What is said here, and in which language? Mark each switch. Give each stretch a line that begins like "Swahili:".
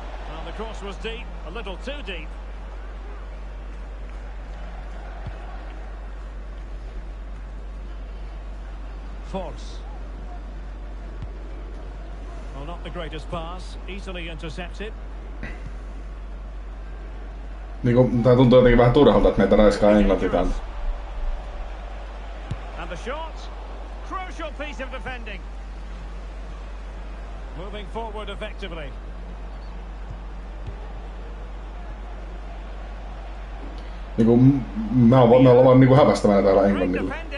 English: Well, the cross was deep, a little too deep. Force. Well, not the greatest pass, easily intercepted.
Finnish: Niinku, tää tuntuu jotenkin vähän turhalta, että meitä raiskaa Englanti täältä.
English: And the shot. Crucial piece of defending. Moving forward effectively.
Finnish: Niinku, me ollaan vaan niinku hävästävänä täällä Englannilla.